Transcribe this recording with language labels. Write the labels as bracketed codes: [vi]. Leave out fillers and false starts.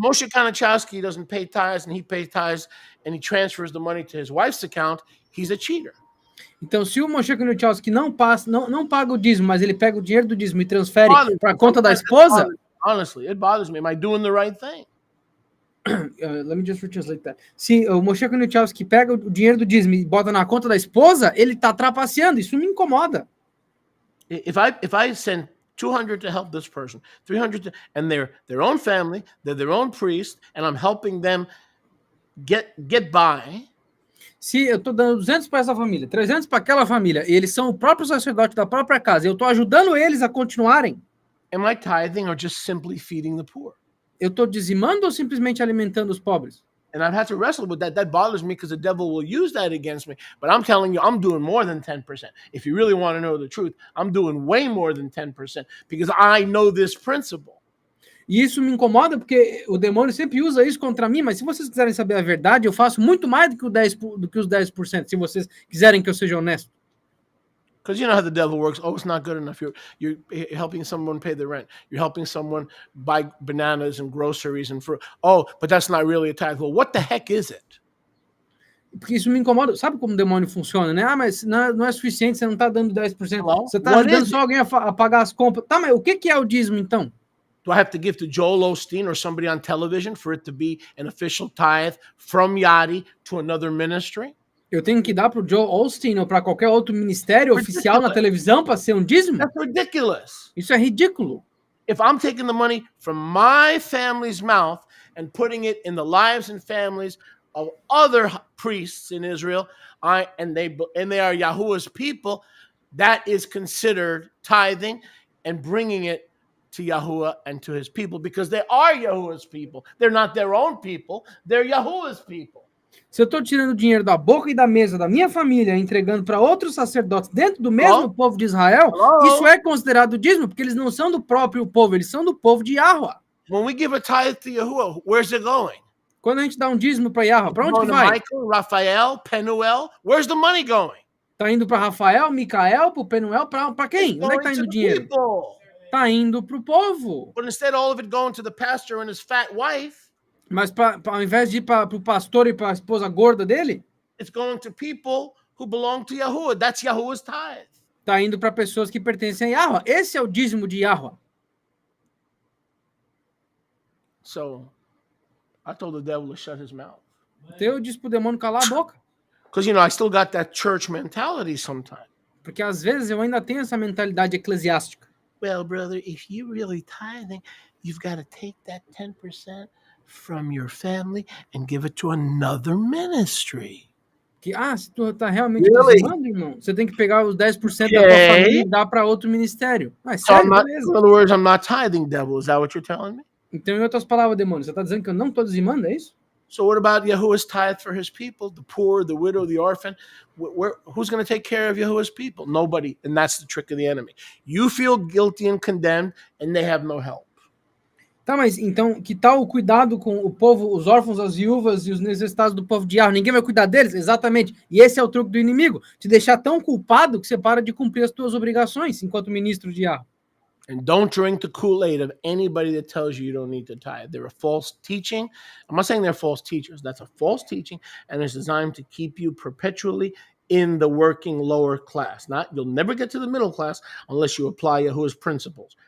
[en] Moshe Kanachowski doesn't pay tithes and he pays tithes and he transfers the money to his wife's account, he's a cheater. [pt] Então, se o Moshe Knuchowski não paga o dízimo, mas ele pega o dinheiro do dízimo e transfere para a conta da esposa, [en] Honestly, it bothers me. Am I doing the right thing? let me just retranslate that. [pt] Se o Moshe Knuchowski pega o dinheiro do dízimo e bota na conta da esposa, ele tá trapaceando. Isso me incomoda. [en] If I send 200 to help this person, 300 and they're their own family, they're their own priest, and I'm helping them get by. [pt] Se eu tô dando 200 para essa família, 300 para aquela família, e eles são o próprio sacerdote da própria casa, eu tô ajudando eles a continuarem, [en] am I tithing or just simply feeding the poor? [pt] eu tô dizimando ou simplesmente alimentando os pobres? [en] And I've had to wrestle with that. That bothers me because the devil will use that against me. But I'm telling you, I'm doing more than 10%. If you really want to know the truth, I'm doing way more than 10% because I know this principle. [pt] E isso me incomoda porque o demônio sempre usa isso contra mim, mas se vocês quiserem saber a verdade, eu faço muito mais do que, do que os 10%, se vocês quiserem que eu seja honesto. [en] Because you know how the devil works. Oh, it's not good enough. You're helping someone pay the rent. You're helping someone buy bananas and groceries and fruit. Oh, but that's not really a tithe. Well, what the heck is it? [pt] Porque isso me incomoda. Sabe como o demônio funciona, né? Ah, mas não é suficiente, você não está dando 10%. [en] Hello? [pt] Você está [en] What [pt] ajudando [en] is [pt] só alguém a pagar as compras. Tá, mas o que é o dízimo, então? [en] Do I have to give to Joel Osteen or somebody on television for it to be an official tithe from Yadi to another ministry? [pt] Eu tenho que dar para o Joe Osteen ou para qualquer outro ministério oficial na televisão para ser um dízimo? [en] That's ridiculous. [pt] Isso é ridículo. [en] If I'm taking the money from my family's mouth and putting it in the lives and families of other priests in Israel, and they are Yahuwah's people, that is considered tithing and bringing it to Yahuwah and to his people because they are Yahuwah's people. They're not their own people. They're Yahuwah's people. [pt] Se eu estou tirando dinheiro da boca e da mesa da minha família, entregando para outros sacerdotes dentro do mesmo povo de Israel, isso é considerado dízimo, porque eles não são do próprio povo, eles são do povo de Yahweh. [en] When we give a tithe to Yahuwah, where's it going? [pt] Quando a gente dá um dízimo para Yahweh, para onde que vai? [en] Michael, Raphael, Penuel, where's the money going? [pt] Tá indo para Rafael, Micael, para Penuel, para quem? Onde é que tá indo o dinheiro? Tá indo para o povo. [en] But instead of all of it going to the pastor and his fat wife, [pt] mas ao invés de ir para o pastor e para a esposa gorda dele, [en] it's going to people who belong to Yahuwah. That's Yahuwah's tithe. [pt] Tá indo para pessoas que pertencem a Yahweh. Esse é o dízimo de Yahweh. [en] So, I told the devil to shut his mouth. [pt] Então eu disse pro demônio calar a boca. [en] Because, you know, I still got that church mentality sometimes. [pt] Porque às vezes eu ainda tenho essa mentalidade eclesiástica. [en] Well, brother, if you really tithing, you've got to take that 10% from your family and give it to another ministry. [pt] Que, se tu tá realmente dizimando, irmão, você tem que pegar os 10% da tua família e dar para outro ministério. Mas sério, beleza. [en] In other words, I'm not tithing, devil. Is that what you're telling me? [pt] Então, em outras palavras, demônio, você tá dizendo que eu não tô dizimando, é isso? [en] So what about Yahuwah's tithe for his people, the poor, the widow, the orphan? Who's going to take care of Yahuwah's people? Nobody. And that's the trick of the enemy. You feel guilty and condemned, and they have no help. [pt] Tá, mas então, que tal o cuidado com o povo, os órfãos, as viúvas e os necessitados do povo de Yahweh? Ninguém vai cuidar deles? Exatamente. E esse é o truque do inimigo, te deixar tão culpado que você para de cumprir as tuas obrigações enquanto ministro de Yahweh. [en] And don't drink the Kool-Aid of anybody that tells you don't need to tithe. They're a false teaching. I'm not saying they're false teachers. That's a false teaching, and it's designed to keep you perpetually in the working lower class. You'll never get to the middle class unless you apply Yahuwah's principles.